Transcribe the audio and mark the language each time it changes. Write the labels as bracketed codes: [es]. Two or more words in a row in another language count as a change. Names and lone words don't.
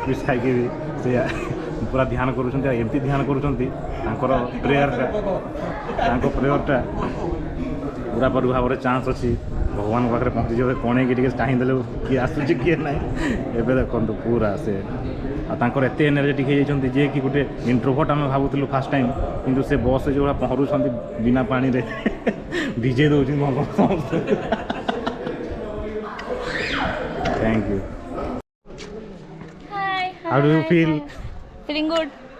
[or] ପିସ୍ ଖାଇକି ସେ ପୁରା ଧ୍ୟାନ କରୁଛନ୍ତି ଆଉ ଏମିତି ଧ୍ୟାନ କରୁଛନ୍ତି ତାଙ୍କ ପ୍ରେୟରଟା ପୁରାପୁରି ଭାବରେ ଚାନ୍ସ ଅଛି ଭଗବାନଙ୍କ ପାଖରେ ପହଞ୍ଚିଯିବ କଣେଇକି ଟିକେ ଚାହିଁଦେଲେ କିଏ ଆସୁଛି କିଏ ନାହିଁ ଏବେ ଦେଖନ୍ତୁ ପୁରା ସେ ଆଉ ତାଙ୍କର ଏତେ ଏନର୍ଜେଟିକ୍ ହେଇଯାଇଛନ୍ତି ଯିଏକି ଗୋଟେ ଇଣ୍ଟ୍ରୋଭର୍ଟ ଆମେ ଭାବୁଥିଲୁ [en] first time [or] କିନ୍ତୁ ସେ ବସ୍ରେ ଯେଉଁଭଳିଆ ପହଁରୁଛନ୍ତି ବିନା ପାଣିରେ ଭିଜେଇ ଦେଉଛନ୍ତି ସମସ୍ତେ [en] Thank you. Hi. How do you feel? Feeling good.